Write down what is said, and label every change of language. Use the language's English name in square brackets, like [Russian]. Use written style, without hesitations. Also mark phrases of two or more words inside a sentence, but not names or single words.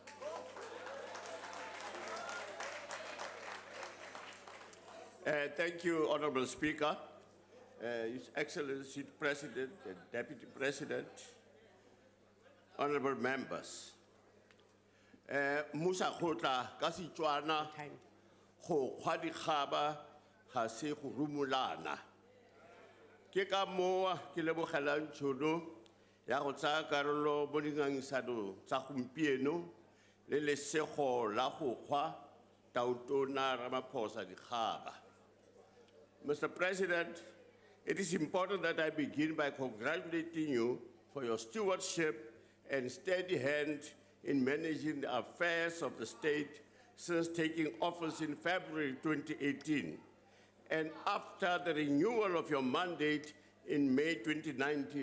[English] Thank you, Honorable Speaker, His Excellency President and Deputy President, honorable members. [Tswana] Musa Khotla ka Setswana go kgwa dikgaba ga se go rumulana. Ke ka moa ke lebogelang tšhono ya go tsaya karolo mo dingangisano tsa gompieno le lesego la go kgwa Tautona Ramaphosa dikgaba. [English] Mr. President, it is important that I begin by congratulating you for your stewardship and steady hand in managing the affairs of the state since taking office in February 2018, and after the renewal of your mandate in May 2019.